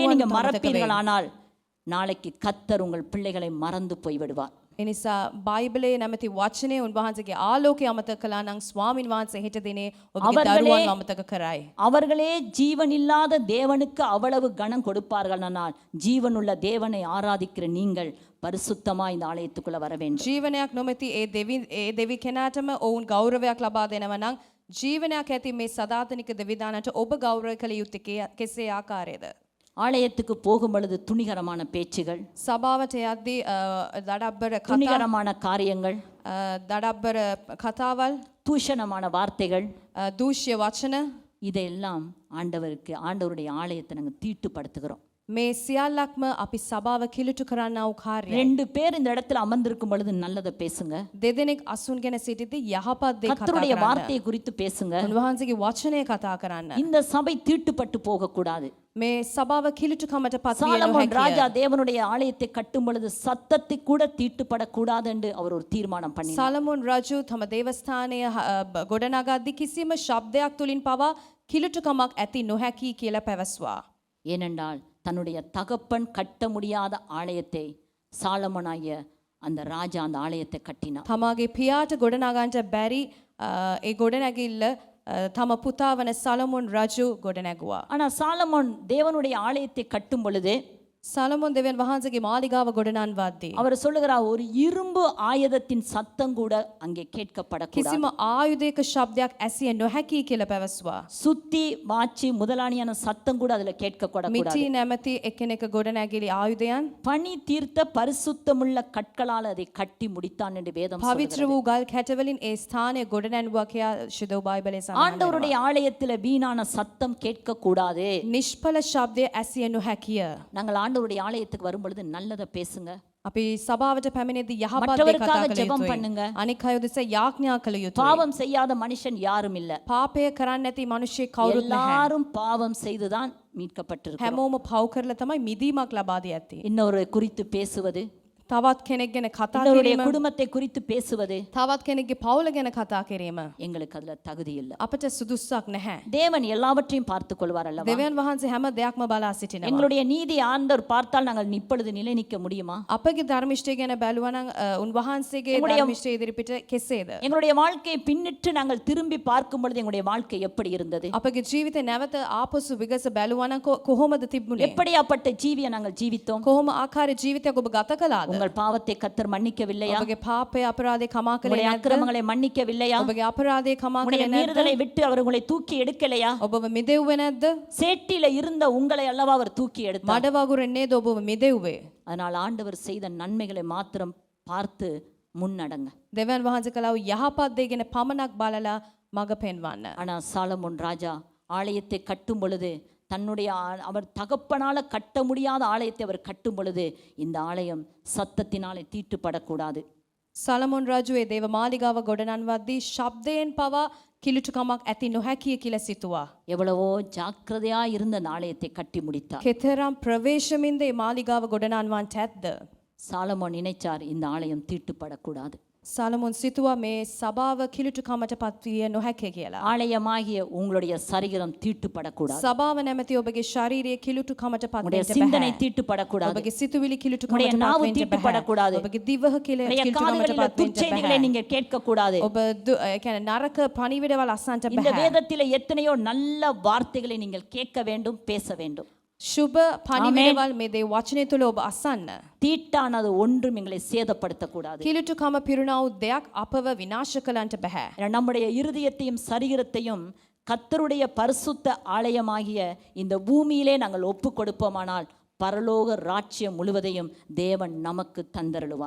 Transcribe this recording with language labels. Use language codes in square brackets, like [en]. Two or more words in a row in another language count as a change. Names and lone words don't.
[si] දරුවන් [ta] நீங்க [si] අමතක වෙයි. [ta] மறப்பீர்களானால் நாளைக்கு கர்த்தர் உங்கள் பிள்ளைகளை மறந்து போய்விடுவார். [si] එනිසා බයිබලයේ නැමැති වචනය උන්වහන්සේගේ ආලෝකය අමතක කළා නම් ස්වාමින් වහන්සේ හෙට දිනේ ඔබගේ දරුවන් අමතක කරයි. [ta] அவர்களே ஜீவன் இல்லாத தேவனுக்கு அவ்வளவு கனம் கொடுப்பார்களானால் ஜீவனுள்ள தேவனை ஆராதிக்கிற நீங்கள் பரிசுத்தமாய் இந்த ஆலயத்துக்குள்ள வர வேண்டும். [si] ජීවනයක් නොමැති ඒ දෙවි කෙනාටම ඔවුන් ගෞරවයක් ලබා දෙනවා නම් ජීවනයක් ඇති මේ සදාතනික දෙවිදානට ඔබ ගෞරව කළ යුත්තේ කෙසේ ආකාරයේද? [ta] ஆலயத்துக்கு போகும் பொழுது துணிகரமான பேச்சுகள், [si] සභාවට යද්දී දඩබ්බර කතා [ta] துணிகரமான காரியங்கள், [si] දඩබ්බර කතාවල් [ta] தூஷணமான வார்த்தைகள், [si] දූෂ්‍ය වචන [ta] இதையெல்லாம் ஆண்டவருடைய ஆலயத்தை நாங்கள் தீட்டுப்படுத்துகிறோம். [si] මේ සියල්ලක්ම අපි සභාව කිලුටු කරන්නා වූ කාර්යය. [ta] 2 பேர் இந்த இடத்துல அமர்ந்திருக்கும் பொழுது நல்லதை பேசுங்க. [si] දෙදෙනෙක් අසුන්ගෙන සිටිද්දී යහපත් දේ කතා [ta] கர்த்தருடைய [si] කරන්න. [ta] வார்த்தையை குறித்து பேசுங்க. [si] උන්වහන්සේගේ වචනය කතා කරන්න. [ta] இந்த சபை தீட்டுப்பட்டு போக கூடாது. [si] මේ සභාව කිලුටුකමට පත් විය [ta] சாலமோன் [si] නොහැකිය. [ta] ராஜா தேவனுடைய ஆலயத்தை கட்டும் பொழுது சத்தத்தை கூட தீட்டுப்படக்கூடாது என்று அவர் ஒரு தீர்மானம் பண்ணினார். [si] සලමොන් රජු තම දේවස්ථානය ගොඩනගද්දී කිසිම ශබ්දයක් තුලින් පවා කිලුටුකමක් ඇති නොහැකි කියලා පැවසුවා. [ta] ஏனென்றால் தன்னுடைய தகப்பன் கட்ட முடியாத ஆலயத்தை சாலமோனாகிய அந்த ராஜா அந்த ஆலயத்தை கட்டினார். [si] තමාගේ පියාට ගොඩනගන්නට බැරි ඒ ගොඩනැගිල්ල තම පුතා වන සලමොන් රජු ගොඩනැගුවා. [ta] ஆனா சாலமோன் தேவனுடைய ஆலயத்தை கட்டும் பொழுது [si] සලමොන් දෙවියන් වහන්සේගේ මාලිගාව ගොඩනන්වද්දී [ta] அவர் சொல்லுகிறார் ஒரு இரும்பு ஆயுதத்தின் சத்தம் கூட அங்கே கேட்கப்படக்கூடாது. [si] කිසිම ආයුධයක ශබ්දයක් ඇසිය නොහැකි කියලා පැවසුවා. [ta] சுத்தி வாச்சி முதலானியான சத்தம் கூட அதுல கேட்கக்கூடாது. [si] මිටි නැමැති එකිනෙක ගොඩනැගිලි ආයුධයන් [ta] பனி தீர்த்த பரிசுத்தமுள்ள கற்களால் அதை கட்டி முடித்தான் என்று வேதம் [si] පවිත්‍ර [ta] சொல்லுகிறது. [si] වූ ගල් කැටවලින් ඒ ස්ථානය ගොඩනැන්වුවා කියා ශුද්ධ බයිබලයේ සඳහන් වෙනවා. [ta] ஆண்டவருடைய ஆலயத்துல வீணான சத்தம் கேட்கக்கூடாது. [si] නිෂ්ඵල ශබ්දය ඇසිය නොහැකිය. [ta] நாங்கள் ஆண்டவருடைய ஆலயத்துக்கு வரும் பொழுது நல்லதை பேசுங்க. [si] අපි සභාවට පැමිණෙද්දී යහපත් දේ [ta] மற்றவருக்காக [si] කතා කළ [ta] ஜெபம் [si] යුතුයි. [ta] பண்ணுங்க. [si] අනික් අය දෙස යාඥා කළ යුතුයි. [ta] பாவம் செய்யாத மனுஷன் யாரும் இல்ல. [si] පාපය කරන්නේ නැති මිනිස්සෙක් කවුරුත් නැහැ. [ta] எல்லாரும் பாவம் செய்துதான் மீட்கப்பட்டிருக்கிறோம். [si] හැමෝම පව් කරලා තමයි මිදීමක් ලබා දී ඇත්තේ. [ta] இன்னொரு குறித்து பேசுவது, [si] තවත් කෙනෙක් ගැන කතා [ta] இன்னொருடைய [si] කිරීම, [ta] குடும்பத்தை குறித்து பேசுவது [si] තවත් කෙනෙක්ගේ පවුල ගැන කතා කිරීම [ta] எங்களுக்கு அதுல தகுதி இல்லை. [si] අපට සුදුස්සක් නැහැ. [ta] தேவன் எல்லாவற்றையும் பார்த்துக் கொள்வார் அல்லவா? [si] දෙවියන් වහන්සේ හැම දෙයක්ම බලා සිටිනවා. [ta] எங்களுடைய நீதி ஆண்டவர் பார்த்தால் நாங்கள் இப்பொழுது நிலை நிற்க முடியுமா? [si] අපගේ ධර්මිෂ්ඨය ගැන බැලුවා නම් උන්වහන්සේගේ [ta] එங்களுடைய- [si] ධර්මිෂ්ඨය ඉදිරිපිට කෙසේද? [ta] எங்களுடைய வாழ்க்கையை பின்னிட்டு நாங்கள் திரும்பி பார்க்கும் பொழுது எங்களுடைய வாழ்க்கை எப்படி இருந்தது? [si] අපගේ ජීවිතේ නැවත ආපසු විගස බැලුවා නම් කොහොමද තිබුණේ? [ta] எப்படியாப்பட்ட ஜீவியை நாங்கள் ஜீவித்தோம்? [si] කොහොම ආකාර ජීවිතයක් ඔබ ගත කළාද? [ta] உங்கள் பாவத்தை கர்த்தர் மன்னிக்கவில்லையா? [si] ඔබගේ පාපය අපරාධේ කමා කළේ [ta] உங்களுடைய [si] නැද්ද? [ta] அக்கிரமங்களை மன்னிக்கவில்லையா? [si] ඔබගේ අපරාධේ කමා [ta] உங்களுடைய [si] කළේ නැද්ද? [ta] மீறுதலை விட்டு அவர் உங்களை தூக்கி எடுக்கலையா? [si] ඔබව මිදෙව්වේ නැද්ද? [ta] சேட்டில இருந்த உங்களை அல்லவா அவர் தூக்கி எடுத்தார். [si] මඩ වගුරෙන් නේද ඔබව මිදෙව්වේ? [ta] அதனால் ஆண்டவர் செய்த நன்மைகளை மாத்திரம் பார்த்து முன்னடங்க. [si] දෙවියන් වහන්සේ කළා වූ යහපත් දේ ගැන පමණක් බලලා මඟ පෙන්වන්න. [ta] ஆனா சாலமோன் ராஜா ஆலயத்தை கட்டும் பொழுது தன்னுடைய அவர் தகப்பனால கட்ட முடியாத ஆலயத்தை அவர் கட்டும் பொழுது இந்த ஆலயம் சத்தத்தினாலே தீட்டுப்படக்கூடாது. [si] සලමොන් රජුවේ දේව මාලිගාව ගොඩනන්වද්දී ශබ්දයෙන් පවා කිලුටුකමක් ඇති නොහැකිය කියලා සිතුවා. [ta] எவ்வளவோ ஜாக்கிரதையா இருந்த அந்த ஆலயத்தை கட்டி முடித்தார். [si] කෙතරම් ප්‍රවේශමින්ද මේ මාලිගාව ගොඩනන්වන්ට ඇද්ද? [ta] சாலமோன் நினைச்சார் இந்த ஆலயம் தீட்டுப்படக்கூடாது. [si] සලමොන් සිතුවා මේ සභාව කිලුටුකමට පත්විය නොහැකිය කියලා. [ta] ஆலயமாகிய உங்களுடைய சரீரம் தீட்டுப்படக்கூடாது. [si] සභාව නැමැති ඔබගේ ශාරීරිය කිලුටුකමට පත් [ta] உங்களுடைய [si] වෙන්න [ta] சிந்தனை [si] බෑ. [ta] தீட்டுப்படக்கூடாது. [si] ඔබගේ සිතුවිලි කිලුටුකමට [ta] உங்களுடைய [si] පත් [ta] நாவு [si] වෙන්න [ta] தீட்டுப்படக்கூடாது. [si] බෑ. ඔබගේ දිවහ [ta] உங்களுடைய [si] කිලුටුකමට [ta] காதுகளில் [si] පත් වෙන්න [ta] துர்ச்செய்திகளை [si] බෑ. [ta] நீங்க கேட்கக்கூடாது. [si] ඔබ ඒ කියන්නේ නරක පණිවිඩවල් අසන්නට [ta] இந்த [si] බෑ. [ta] வேதத்திலே எத்தனையோ நல்ல வார்த்தைகளை நீங்கள் கேட்க வேண்டும், பேச வேண்டும். [si] සුබ පණිවිඩවල් මේ දේ වචනය තුළ ඔබ අසන්න. [ta] தீட்டானது ஒன்றும் எங்களை சேதப்படுத்தக்கூடாது. [si] කිලුටුකම පිරුණා වූ දෙයක් අපව විනාශ කළන්ට බෑ. [ta] ஏன்னா, நம்முடைய இருதயத்தையும் சரீரத்தையும் கர்த்தருடைய பரிசுத்த ஆலயமாகிய இந்த பூமியிலே நாங்கள் ஒப்பு கொடுப்போமானால் பரலோக ராஜ்யம் முழுவதையும் தேவன் நமக்கு தந்தருளுவார்.